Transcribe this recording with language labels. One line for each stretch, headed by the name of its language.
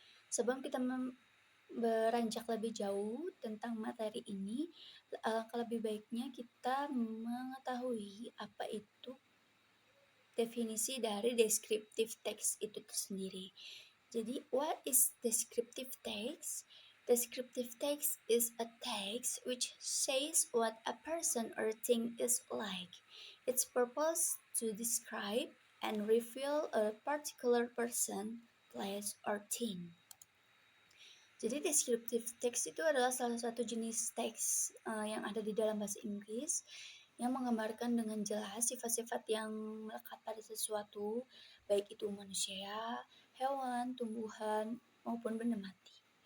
Indonesian: Sebelum kita beranjak lebih jauh tentang materi ini, alangkah lebih baiknya kita mengetahui apa itu definisi dari descriptive text itu sendiri.
English: Jadi, what is descriptive text? Descriptive text is a text which says what a person or thing is like. Its purpose to describe and reveal a particular person, place, or thing.
Indonesian: Jadi descriptive text itu adalah salah satu jenis teks yang ada di dalam bahasa Inggris yang menggambarkan dengan jelas sifat-sifat yang melekat pada sesuatu, baik itu manusia, hewan, tumbuhan, maupun benda mati.